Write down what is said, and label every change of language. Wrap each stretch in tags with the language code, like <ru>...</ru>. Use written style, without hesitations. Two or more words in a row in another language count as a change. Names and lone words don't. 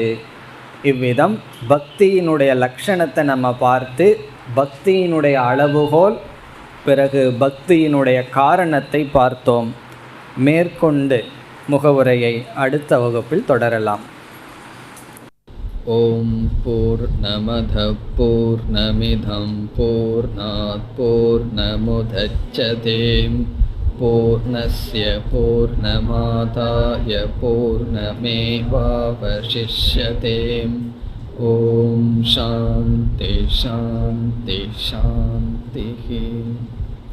<ta>இவ்விதம் பக்தியினுடைய லட்சணத்தை நம்ம பார்த்து, பக்தியினுடைய அளவுகோல், பிறகு பக்தியினுடைய காரணத்தை பார்த்தோம். மேற்கொண்டு முகவுரையை அடுத்த வகுப்பில் தொடரலாம்.</ta> <sa>ओम् पूर्णमदः पूर्णमिदं पूर्णात् पूर्णमुदच्यते पूर्णस्य पूर्णमादाय पूर्णमेवावशिष्यते. ओम् शान्तिः शान्तिः शान्तिः.</sa>